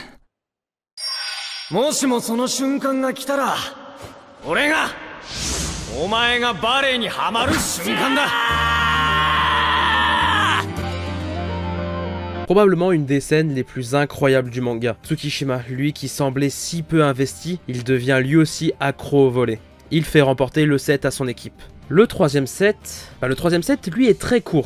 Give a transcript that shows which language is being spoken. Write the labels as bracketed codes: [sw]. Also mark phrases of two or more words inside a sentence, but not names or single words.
[ja] もしもその瞬間が来たら、俺がお前がバレエにハマる瞬間だ。 [fr] Probablement une des scènes les plus incroyables du manga. Tsukishima, lui qui semblait si peu investi, il devient lui aussi accro au volley. Il fait remporter le set à son équipe. Le troisième set, lui est très court.